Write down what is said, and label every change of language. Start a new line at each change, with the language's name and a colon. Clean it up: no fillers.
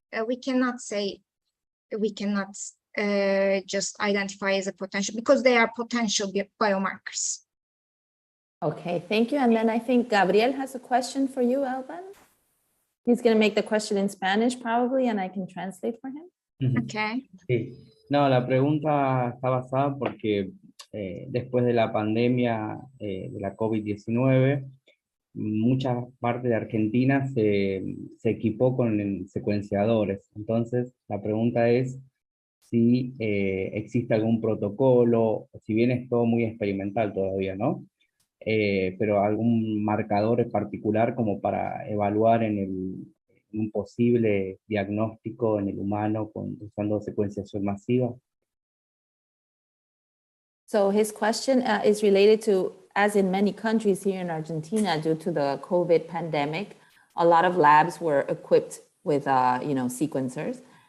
English: We cannot say, we cannot just identify as a potential, because they are potential biomarkers. Okay, thank you. And then I think Gabriel has a question for you, Elvan. He's going to make the question in Spanish probably, and I can translate for him. Okay.
Spanish: Sí. No, la pregunta está basada porque después de la pandemia de la COVID-19, mucha parte de Argentina se equipó con secuenciadores. Entonces, la pregunta es si existe algún protocolo, si bien es todo muy experimental todavía, ¿no? Pero algún marcador en particular como para evaluar en un posible diagnóstico en el humano usando secuenciación masiva.
English: So his question is related to, as in many countries here in Argentina, due to the COVID pandemic, a lot of labs were equipped with sequencers.